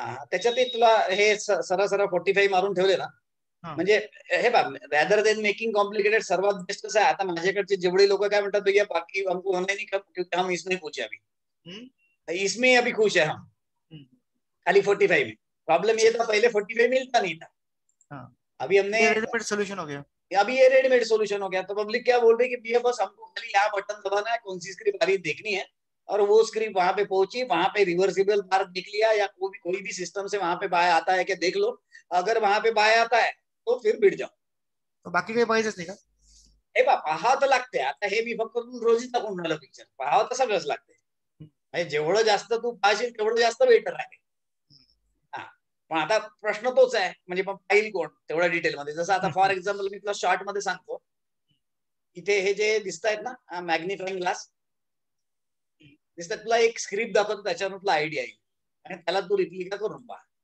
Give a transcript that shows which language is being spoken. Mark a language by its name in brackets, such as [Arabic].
[Marathi] त्याच्यात तुला हे सरळ 45 मारून ठेवले ना, म्हणजे हे बघ, रॅदर देन मेकिंग कॉम्प्लिकेटेड, सर्वात बेस्ट कसं आहे, आता माझ्याकडचे जेवढे लोक काय म्हणतात, [Hindi] भैया बाकी हमको होने नहीं, क्योंकि हम इसमें पूछे अभी, इसमें अभी खुश है हम, खाली 45 में। प्रॉब्लम ये था पहले 45 मिलता नहीं था, अभी हमने रेडीमेड सोल्यूशन हो गया, अभी ये रेडीमेड सोल्यूशन हो गया। तो पब्लिक क्या बोल रही है कि भैया बस हमको खाली यहाँ बटन दबाना है, कौन सी स्क्रिप्ट आ रही देखनी है, और वो स्क्रिप्ट वहां पे पहुंची, वहां पे रिवर्सिबल बार दिख लिया, या कोई भी सिस्टम से वहां पे बाय आता है कि देख लो, अगर वहां पे बाय आता है तो फिर बिट जाओ, [Marathi] तो बाकी काही पाहिजेच नाही का? हे पाहावं तर लागते. आता हे मी फक्त रोजीच टाकून राहिलं पिक्चर, पाहावं तर सगळंच लागते. म्हणजे जेवढं जास्त तू पाहशील तेवढं जास्त बेटर आहे. पण आता प्रश्न तोच आहे, म्हणजे पण पाहिल कोण तेवढ्या डिटेलमध्ये. जसं आता फॉर एक्झाम्पल मी तुला शॉर्ट मध्ये सांगतो, इथे हे जे दिसत आहेत ना मॅग्निफाईंग ग्लास दिसतात, तुला एक स्क्रिप्ट दाखवतो, त्याच्यावर तुला आयडिया येईल आणि त्याला तू रिप्लिका करून पहा.